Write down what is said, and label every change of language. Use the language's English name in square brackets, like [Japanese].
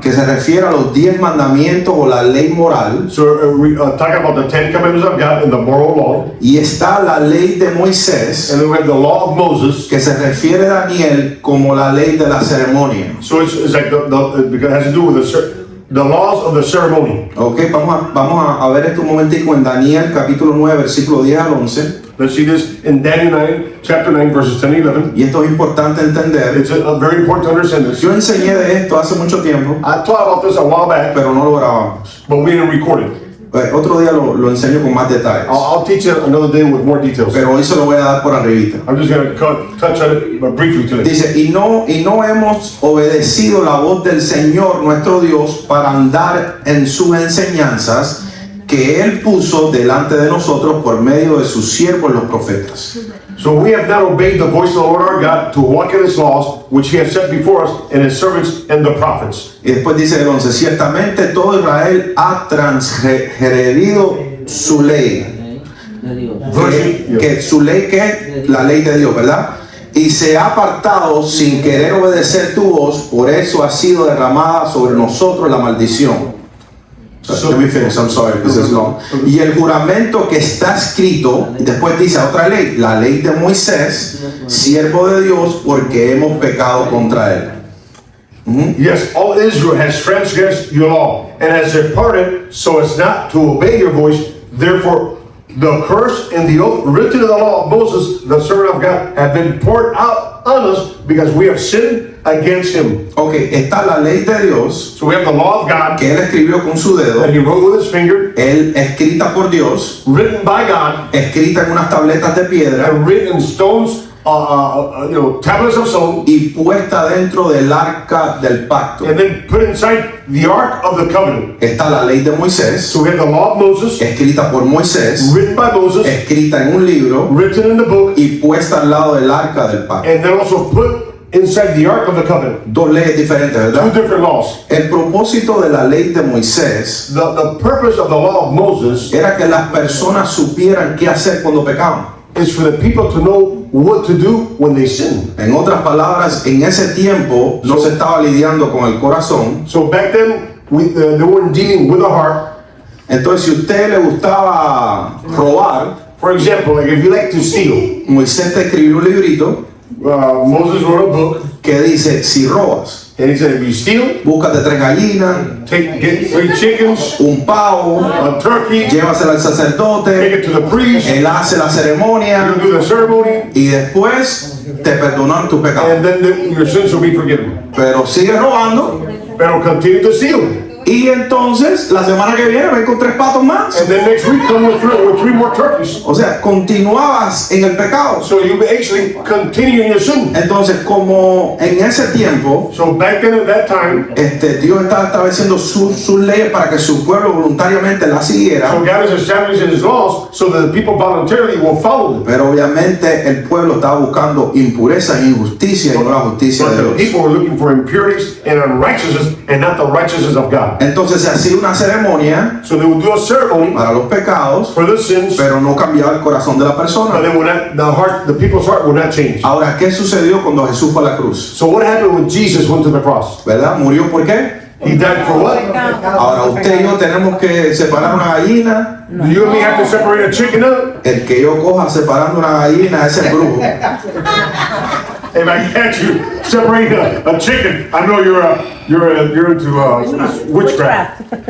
[Spanish] que se refiere a los 10 mandamientos o la ley moral, [English] So we talk about the 10 commandments of God and the moral law. [Spanish] y está la ley de Moisés, [English] And then we have the law of Moses. [Spanish] que se refiere a Daniel como la ley de la ceremonia. [English] So it's like because it has to do with the laws of the ceremony. [Spanish] Ok, vamos a ver esto un momentico en Daniel capítulo 9, versículo 10 al 11. [English] Let's see this in Daniel 9, chapter 9, verses 10 and 11. [Spanish] Y esto es importante entender. [English] It's very important to understand this. [Spanish] Yo enseñé de esto hace mucho tiempo, [English] I taught about this a while back, [Spanish] pero no lo grabamos. [English] but we didn't record it. [Spanish] Otro día lo enseño con más detalles, [English] I'll teach it another day with more details. [Spanish] pero hoy se lo voy a dar por arribita. [English] I'm just going to touch on it briefly today. [Spanish] Dice, y no hemos obedecido la voz del Señor nuestro Dios para andar en sus enseñanzas que Él puso delante de nosotros por medio de sus siervos los profetas. [English] So we have not obeyed the voice of the Lord our God to walk in his laws, which he has set before us and his servants and the prophets. [Spanish] Y después dice el 11, ciertamente todo Israel ha transgredido su ley. Que su ley, que es la ley de Dios, ¿verdad? Y se ha apartado sin querer obedecer tu voz, por eso ha sido derramada sobre nosotros la maldición. [English] Let me finish, I'm sorry, this is long. [Spanish] Y el juramento que está escrito, y después dice otra ley, la ley de Moisés, siervo de Dios, porque hemos pecado contra él. [English] Yes, all Israel has transgressed your law and has departed so as not to obey your voice. Therefore, the curse and the oath written in the law of Moses, the servant of God, have been poured out on us because we have sinned against him. [Spanish] Ok, está la ley de Dios, [English] So we have the law of God [Spanish] que él escribió con su dedo, [English] that he wrote with his finger, [Spanish] él escrita por Dios, [English] written by God, [Spanish] escrita en unas tabletas de piedra [English] and written in stones, tablets of stone, [Spanish] y puesta dentro del arca del pacto. [English] and then put inside the ark of the covenant. [Spanish] Está la ley de Moisés, [English] So we have the law of Moses, [Spanish] escrita por Moisés, [English] written by Moses, [Spanish] escrita en un libro [English] written in the book, [Spanish] y puesta al lado del arca del pacto. [English] and then also put inside the ark of the covenant. [Spanish] Dos leyes diferentes, [English] Two [Spanish] ¿verdad? [English] different laws. [Spanish] El propósito de la ley de Moisés [English] The purpose of the law of Moses [Spanish] era que las personas supieran qué hacer cuando pecaban. [English] is for the people to know what to do when they sin. [Spanish] En otras palabras, en ese tiempo no se estaba lidiando con el corazón. [English] So back then, they weren't dealing with the heart. [Spanish] Entonces, si a usted le gustaba robar, [English] For example, like if you like to steal, [Spanish] Moisés te escribió un librito [English] Moses wrote a book, [Spanish] que dice, si robas, [English] and he said, if you steal, [Spanish] búscate 3 gallinas, [English] get 3 chickens, [Spanish] un pavo, [English] a turkey, [Spanish] llévasela al sacerdote, [English] it to the priest, [Spanish] él hace la ceremonia [English] you do the ceremony, [Spanish] y después te perdonan tus pecados. [English] and then your sins will be forgiven. [Spanish] Pero sigue robando Pero [English] continue to steal. [Spanish] y entonces la semana que viene ven con 3 patos más. [English] And then next week come with 3 more turkeys. [Spanish] O sea, continuabas en el pecado. [English] So you actually continue in your sin. [Spanish] Entonces, como en ese tiempo, [English] So back then at that time, [Spanish] Dios estaba estableciendo sus leyes para que su pueblo voluntariamente las siguiera. [English] so God is establishing his laws so that the people voluntarily will follow them. [Spanish] Pero obviamente el pueblo estaba buscando impureza e injusticia y no la justicia [English] But [Spanish] de [English] the [Spanish] Dios. [English] people were looking for impurities and unrighteousness and not the righteousness of God. [Spanish] Entonces se hacía una ceremonia [English] So they would do a ceremony [Spanish] para los pecados, [English] for the sins, [Spanish] pero no cambiaba el corazón de la [English] but [Spanish] persona. [English] they would not, the people's heart would not change. [Spanish] Ahora, ¿qué sucedió cuando Jesús fue a la cruz? [English] So what happened when Jesus went to the cross? [Spanish] ¿Verdad? ¿Murió por qué? [English] He died for what? [Spanish] Ahora usted y yo tenemos que separar una gallina. [English] Do you and me have to separate a chicken up? [Spanish] El que yo coja separando una gallina es el brujo. [English] If I catch you separating a chicken, I know you're into witchcraft.